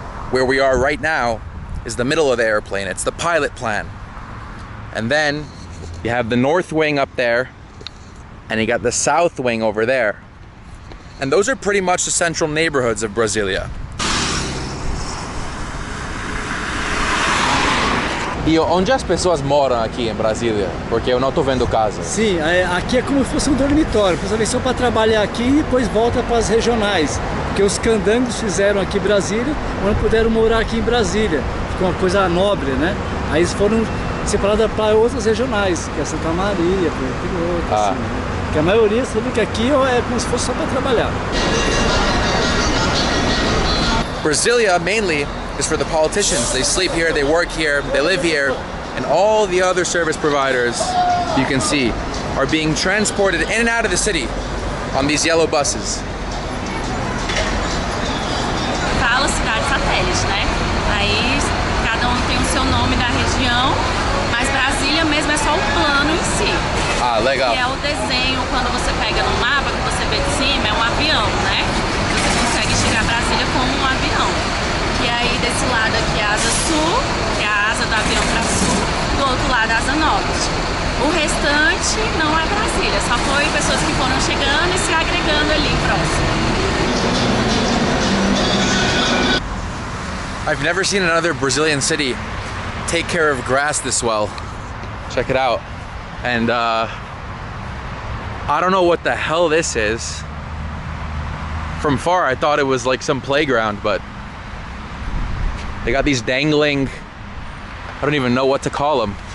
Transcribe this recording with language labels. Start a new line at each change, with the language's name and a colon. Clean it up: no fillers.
English: Where we are right now is the middle of the airplane. It's the pilot plan. And then you have the north wing up there, and you got the south wing over there. And those are pretty much the central neighborhoods of Brasilia.
Portuguese: E onde as pessoas moram aqui em Brasília? Porque eu não estou vendo casa. Sim, aqui é como se fosse um dormitório. As pessoas vêm para trabalhar aqui e depois volta para as regionais. Porque os candangos fizeram aqui em Brasília, mas não puderam morar aqui em Brasília. Ficou uma coisa nobre, né? Aí eles foram separados para outras regionais, que é Santa Maria, por outro, assim, né? Porque a maioria sabe que aqui é como se fosse só para trabalhar.
English: Brasilia mainly is for the politicians. They sleep here, they work here, they live here, and all the other service providers you can see are being transported in and out of the city on these yellow buses.
Portuguese: Fala cidade satélite, né? Aí cada um tem o seu nome da região, mas Brasília mesmo é só o plano em si. Ah, legal. Que é o desenho, quando você pega no mapa, que você vê de cima, é um avião, né? Você consegue enxergar Brasília como um avião. E aí desse lado aqui é a asa sul, que é a asa do avião para sul, do outro lado a asa norte. O restante não é Brasília, só foi pessoas que foram chegando e se agregando ali próximo.
English: I've never seen another Brazilian city take care of grass this well. Check it out. And I don't know what the hell this is. From far I thought it was like some playground, but they got these dangling, I don't even know what to call them.